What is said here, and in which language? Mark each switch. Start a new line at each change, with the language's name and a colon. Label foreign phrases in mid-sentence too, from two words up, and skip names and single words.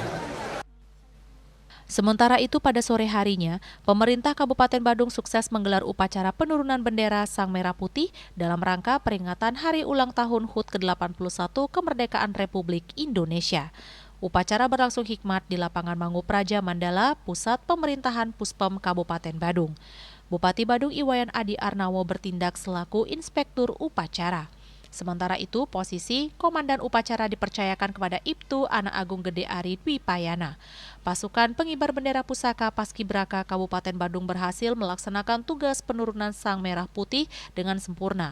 Indonesian: Sementara itu pada sore harinya, pemerintah Kabupaten Badung sukses menggelar upacara penurunan bendera Sang Merah Putih dalam rangka peringatan Hari Ulang Tahun HUT ke-81 Kemerdekaan Republik Indonesia. Upacara berlangsung hikmat di lapangan Mangu Praja Mandala, Pusat Pemerintahan Puspom Kabupaten Badung. Bupati Badung Iwayan Adi Arnawo bertindak selaku inspektur upacara. Sementara itu, posisi komandan upacara dipercayakan kepada Ibtu Anak Agung Gede Ari Dwi Payana. Pasukan pengibar bendera pusaka Paskibraka Kabupaten Badung berhasil melaksanakan tugas penurunan Sang Merah Putih dengan sempurna.